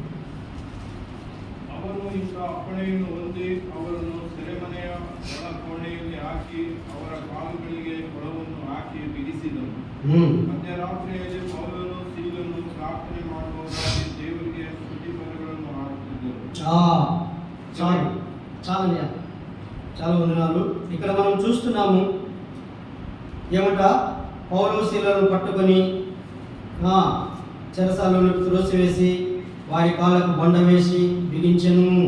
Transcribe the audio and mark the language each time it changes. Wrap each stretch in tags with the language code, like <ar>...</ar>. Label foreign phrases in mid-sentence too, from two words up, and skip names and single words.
<kn>ಅವರು ಇಂಥ ಅಪ್ಪಣೆಯನ್ನು ಹೊಂದಿ ಅವರನ್ನು ಸೆರೆಮನೆಯ ಒಳ ಕೋಣೆಯಲ್ಲಿ ಹಾಕಿ ಅವರ ಕಾಲುಗಳಿಗೆ ಕೊಳವನ್ನು ಹಾಕಿ ಬಿಡಿಸಿದರು. ಮಧ್ಯರಾತ್ರಿಯಲ್ಲಿ ಪೌಲನು ಸೀಲನು ಪ್ರಾರ್ಥನೆ ಮಾಡುವವರಾಗಿ ದೇವರಿಗೆ ಸ್ತುತಿ ಪದಗಳನ್ನು ಹಾಡುತ್ತಿದ್ದರು.</kn> <te>చాలా వందనాలు. ఇక్కడ మనం చూస్తున్నాము ఏమంట, పౌలు శీలను పట్టుకొని చెరసాలను త్రోసివేసి వారి కాళ్ళకు బండ వేసి బిగించెను.</te>